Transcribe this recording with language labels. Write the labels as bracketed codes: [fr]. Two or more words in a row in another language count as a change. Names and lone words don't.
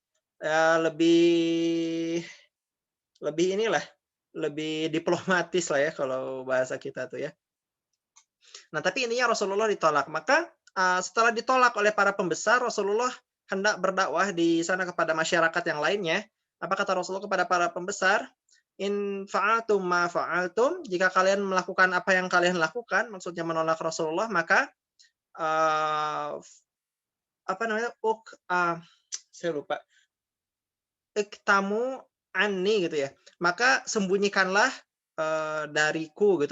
[id] Lebih inilah, lebih diplomatis lah ya kalau bahasa kita tuh ya. Nah, tapi intinya Rasulullah ditolak. Maka setelah ditolak oleh para pembesar, Rasulullah hendak berdakwah di sana kepada masyarakat yang lainnya. Apa kata Rasulullah kepada para pembesar? [ar] إن فعلتم ما فعلتم, [id] jika kalian melakukan apa yang kalian lakukan, maksudnya menolak Rasulullah, maka apa namanya? Saya lupa. [ar] اكتموا عني [id] gitu ya. Maka sembunyikanlah dariku gitu.